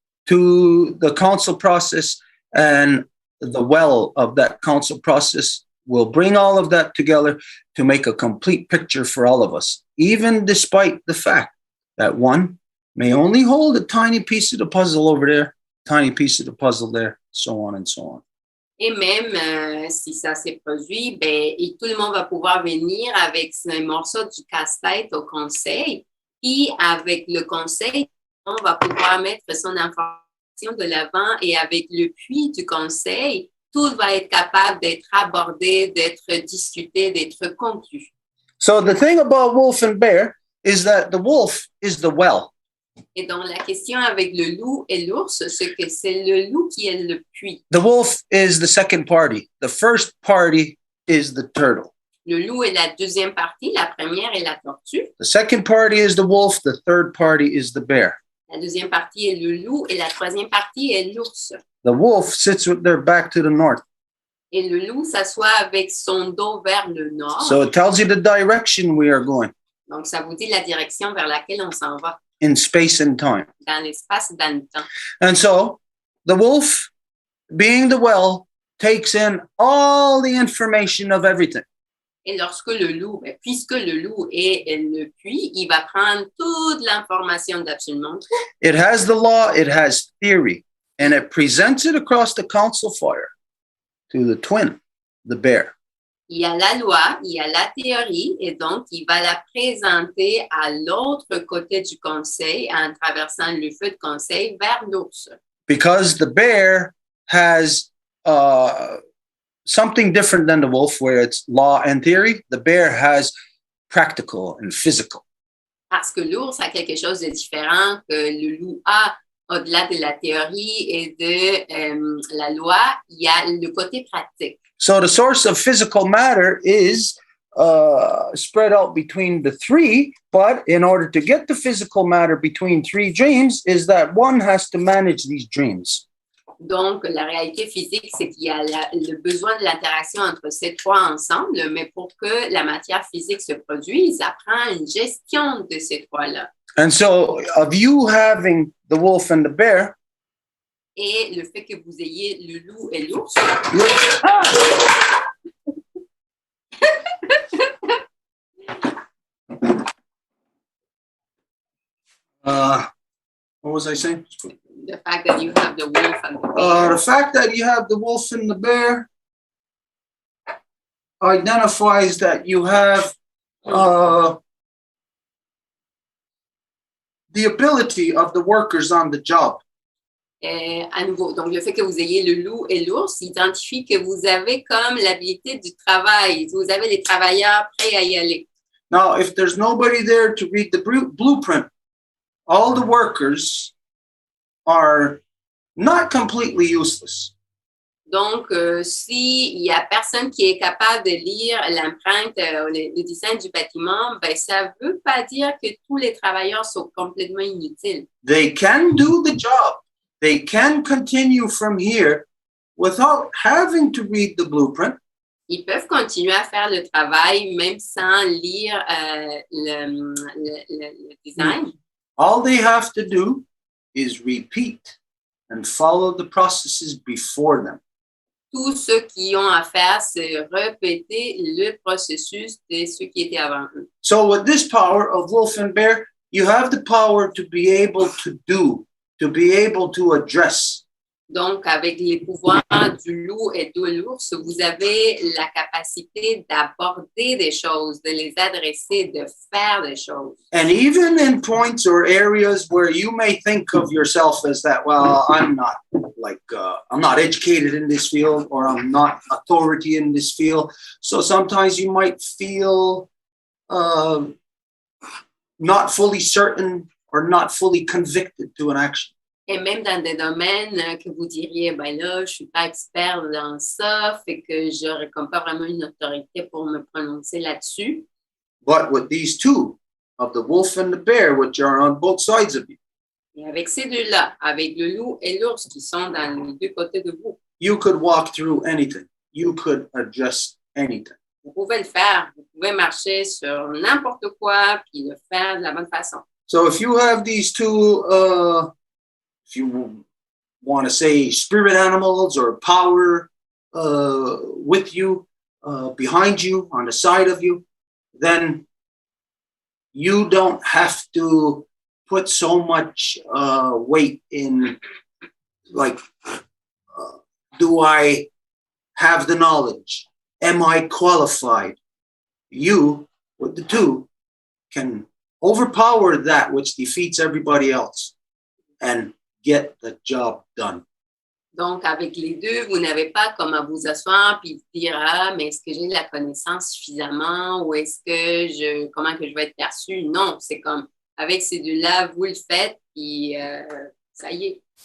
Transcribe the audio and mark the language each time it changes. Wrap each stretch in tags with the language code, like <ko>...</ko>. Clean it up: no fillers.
<en>to the council process, and the well of that council process will bring all of that together to make a complete picture for all of us, even despite the fact that one may only hold a tiny piece of the puzzle over there, tiny piece of the puzzle there, so on and so on.</en> <fr>Et même si ça s'est produit, ben, et tout le monde va pouvoir venir avec ce morceau du casse-tête au conseil, puis avec le conseil, on va pouvoir mettre son information de l'avant, et avec le puits du conseil, tout va être capable d'être abordé, d'être discuté, d'être conclu.</fr> <en>So the thing about wolf and bear is that the wolf is the well.</en> <fr>Et donc, la question avec le loup et l'ours, c'est que c'est le loup qui est le puits.</fr> <en>The wolf is the second party. The first party is the turtle.</en> <fr>Le loup est la deuxième partie, la première est la tortue.</fr> <en>The second party is the wolf. The third party is the bear.</en> <fr>La deuxième partie est le loup et la troisième partie est l'ours.</fr> <en>The wolf sits with their back to the north.</en> <fr>Et le loup s'assoit avec son dos vers le nord.</fr> <en>So it tells you the direction we are going</en> <fr>Donc, ça vous dit la direction vers laquelle on s'en va,</fr> <en>in space and time.</en> <fr>dans l'espace et dans le temps.</fr> <en>And so the wolf, being the well, takes in all the information of everything.</en> <fr>Et lorsque le loup, puisque le loup est le puits, il va prendre toute l'information d'absolument tout.</fr> <en>It has the law, it has theory, and it presents it across the council fire to the twin, the bear.</en> <fr>Il y a la loi, il y a la théorie, et donc il va la présenter à l'autre côté du conseil en traversant le feu de conseil vers l'ours.</fr> <en>Because the bear has something different than the wolf, where it's law and theory. The bear has practical and physical.</en> <fr>Parce que l'ours a quelque chose de différent que le loup a. Au-delà de la théorie et de la loi, il y a le côté pratique.</fr> <en>So the source of physical matter is spread out between the three, but in order to get the physical matter between three dreams is that one has to manage these dreams.</en> <fr>Donc, la réalité physique, c'est qu'il y a le besoin de l'interaction entre ces trois ensemble, mais pour que la matière physique se produise, ça prend une gestion de ces trois-là.</fr> <en>And so of you having the wolf and the bear,</en> <fr>Et le fait que vous ayez le loup et l'ours,</fr> <en>what was I saying? the fact that you have the wolf and the bear, The fact that you have the wolf and the bear identifies that you have the ability of the workers on the job.</en> <fr>à nouveau, donc le fait que vous ayez le loup et l'ours identifie que vous avez comme l'habilité du travail. Vous avez les travailleurs prêts à y aller.</fr> <en>Now, if there's nobody there to read the blueprint, all the workers are not completely useless.</en> <fr>Donc, s'il n'y a personne qui est capable de lire l'empreinte, le dessin du bâtiment, ben, ça ne veut pas dire que tous les travailleurs sont complètement inutiles.</fr> <en>They can do the job. They can continue from here without having to read the blueprint.</en> <fr>Ils peuvent continuer à faire le travail même sans lire le design.</fr> <en>All they have to do is repeat and follow the processes before them.</en> <fr>Tous ceux qui ont à faire, c'est répéter le processus de ceux qui étaient avant eux.</fr> <en>So with this power of wolf and bear, you have the power to be able to do, to be able to address.</en> <fr>Donc, avec les pouvoirs du loup et de l'ours, vous avez la capacité d'aborder des choses, de les adresser, de faire des choses.</fr> <en>And even in points or areas where you may think of yourself as that, well, I'm not I'm not educated in this field, or I'm not authority in this field. So sometimes you might feel not fully certain or not fully convicted to an action.</en> <fr>Et même dans des domaines que vous diriez, ben là, je ne suis pas expert dans ça, fait que je n'aurais comme pas vraiment une autorité pour me prononcer là-dessus.</fr> <en>But with these two, of the wolf and the bear, which are on both sides of you,</en> <fr>Et avec ces deux-là, avec le loup et l'ours qui sont dans les deux côtés de vous,</fr> <en>you could walk through anything. You could address anything.</en> <fr>vous pouvez le faire. Vous pouvez marcher sur n'importe quoi puis le faire de la bonne façon.</fr> <en>So if you have these two, if you want to say spirit animals or power with you, behind you, on the side of you, then you don't have to put so much weight in, like, do I have the knowledge? Am I qualified? You, with the two, can overpower that which defeats everybody else and get the job done.</en> <fr>Donc, avec les deux, vous n'avez pas comme à vous asseoir puis dire, ah, mais est-ce que j'ai la connaissance suffisamment ou est-ce que comment que je vais être perçu? Non, c'est comme, avec ces deux-là, vous le faites puis ça y est.</fr>